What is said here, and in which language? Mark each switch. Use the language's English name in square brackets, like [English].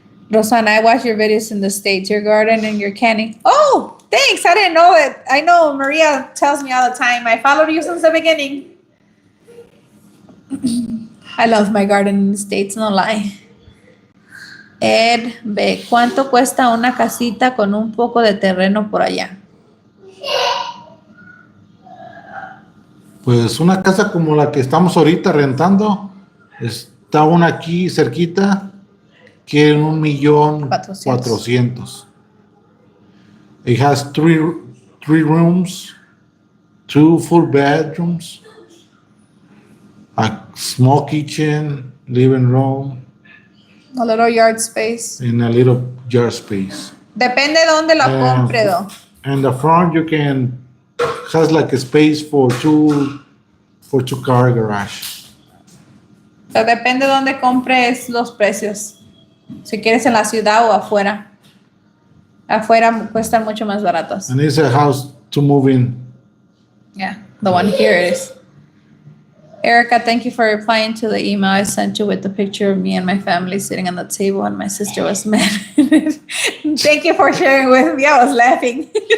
[English] Rosana, I watch your videos in the States, your garden and your canning. Oh, thanks. I didn't know it. I know Maria tells me all the time. I followed you since the beginning. I love my garden in the States, no lie. [Spanish] Ed B, ¿cuánto cuesta una casita con un poco de terreno por allá? Pues una casa como la que estamos ahorita rentando, está una aquí cerquita, quieren 1,400,000. [English] It has three rooms, 2 full bedrooms, a small kitchen, living room, A little yard space. and a little yard space. [Spanish] Depende de dónde lo compre, though. [English] And the front you can has like a space for two car garage. [Spanish] So depende de dónde compres los precios. Si quieres en la ciudad o afuera. Afuera cuestan mucho más baratos. [English] And it's a house to move in. Yeah, the one here is. Erica, thank you for replying to the email I sent you with the picture of me and my family sitting on the table and my sister was mad. Thank you for sharing with me. I was laughing.